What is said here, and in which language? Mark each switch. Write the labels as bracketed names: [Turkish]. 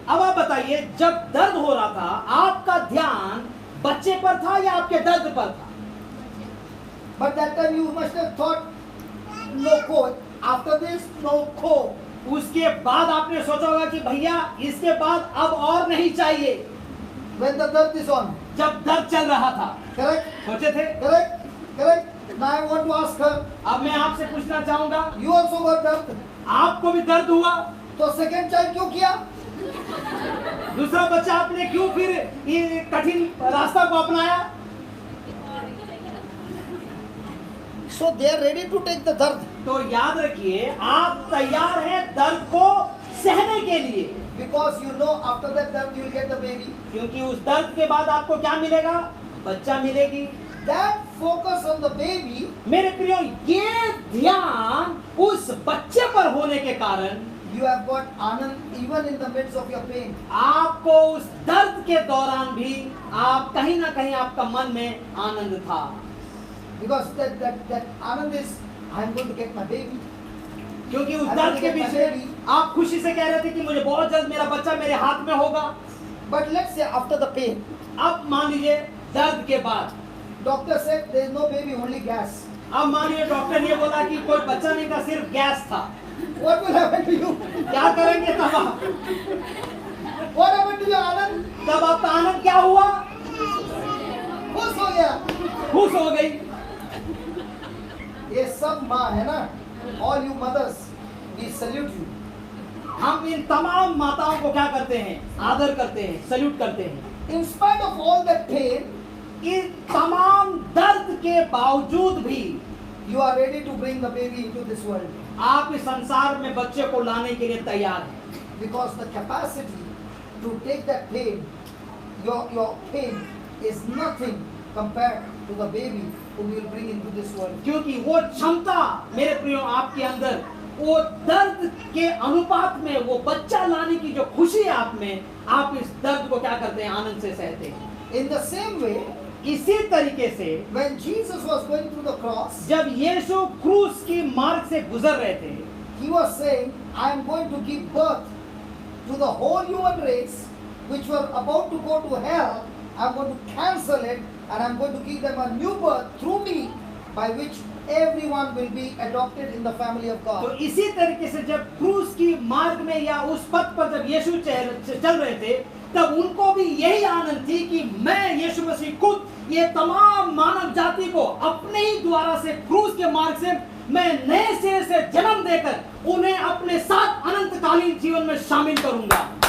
[Hindi] अब आप बताइए, जब दर्द हो रहा था आपका ध्यान बच्चे पर था या आपके दर्द पर था? [English] But that time you must have thought, no coach. After this, no coach. [Hindi] उसके बाद आपने सोचा होगा कि भैया इसके बाद अब और नहीं चाहिए। [English] When the dard is on. [Hindi] जब दर्द चल रहा था, [English] Correct? [Hindi] सोचे थे? [English] Correct? Correct? Now I want to ask her, [Hindi] अब मैं आपसे पूछना चाहूंगा, [English] you also got dard? [Hindi] आपको भी दर्द हुआ? तो second child क्यों किया? दूसरा बच्चा आपने क्यों फिर ये कठिन रास्ता को अपनाया? [English] So they are ready to take the dard. [Hindi] तो याद रखिए, आप तैयार हैं दर्द को सहने के लिए, [English] Because you know after that dard you will get the baby. [Hindi] क्योंकि उस दर्द के बाद आपको क्या मिलेगा? बच्चा मिलेगी। [English] That focus on the baby, [Hindi] मेरे प्रियो, ये ध्यान उस बच्चे पर होने के कारण [English] you have got anand even in the midst of your pain. [Hindi] आपको उस दर्द के दौरान भी आप कहीं ना कहीं आपका मन में आनंद था। [English] Because that anand is, I am going to get my baby. [Hindi] क्योंकि उस दर्द के बीच में आप खुशी से कह रहे थे कि मुझे बहुत जल्द मेरा बच्चा मेरे हाथ में होगा। [English] But let's say after the pain, [Hindi] अब मान लीजिए दर्द के बाद, [English] doctor said there is no baby, only gas. [Hindi] अब मान लीजिए डॉक्टर ने बोला कि कोई बच्चा नहीं था, सिर्फ गैस था। [English] What will happen to you? [Hindi] क्या करेंगे तब आप? [English] What happened to your anand? [Hindi] तब आपका आनंद क्या हुआ? खुश हो गया। खुश हो गई। ये सब माँ है ना, [English] all you mothers, we salute you. [Hindi] हम इन तमाम माताओं को क्या करते हैं? आदर करते हैं, सल्यूट करते हैं। [English] In spite of all that pain, [Hindi] इन तमाम दर्द के बावजूद भी [English] you are ready to bring the baby into this world. [Hindi] आप इस संसार में बच्चे को लाने के लिए तैयार हैं। [English] Because the capacity to take that pain, your pain is nothing compared to the baby whom you will bring into this world. [Hindi] क्योंकि वो क्षमता मेरे प्रियो आपके अंदर, वो दर्द के अनुपात में वो बच्चा लाने की जो खुशी है आप में, आप इस दर्द को क्या करते हैं? आनंद से सहते हैं। [English] In the same way, [Hindi] इसी तरीके से [English] when Jesus was going through the cross, [Hindi] जब यीशु क्रूस की मार्ग से गुजर रहे थे, [English] he was saying, I am going to give birth to the whole human race which were about to go to hell. I am going to cancel it and I am going to give them a new birth through me, by which everyone will be adopted in the family of [Hindi] तो [English] God. [Hindi] इसी तरीके से जब क्रूस की मार्ग में या उस पथ पर जब यीशु चल रहे थे, तब उनको भी यही आनंद थी कि मैं यीशु मसीह खुद ये तमाम मानव जाति को अपने ही द्वारा से क्रूस के मार्ग से मैं नए सिरे से जन्म देकर उन्हें अपने साथ अनंतकालीन जीवन में शामिल करूंगा।